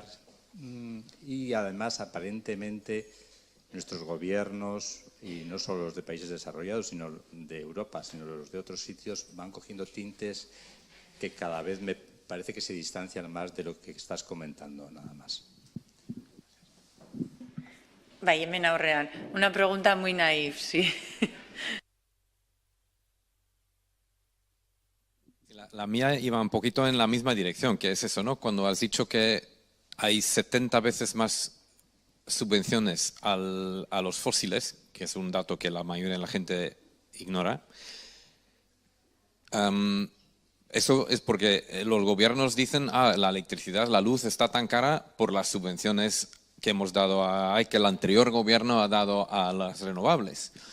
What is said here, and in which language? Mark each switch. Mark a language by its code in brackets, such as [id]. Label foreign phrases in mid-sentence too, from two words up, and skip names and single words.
[es] Y además, aparentemente, nuestros gobiernos, y no solo los de países desarrollados, sino de Europa, sino los de otros sitios, van cogiendo tintes que cada vez me parece que se distancian más de lo que estás comentando, nada más. [eu] Bai, hemen aurrean. [es] Una pregunta muy naif, sí. La mía iba un poquito en la misma dirección, que es eso, ¿no? Cuando has dicho que hay 70 veces más subvenciones a los fósiles, que es un dato que la mayoría de la gente ignora, eso es porque los gobiernos dicen, la electricidad, la luz está tan cara por las subvenciones que hemos dado que el anterior gobierno ha dado a las renovables.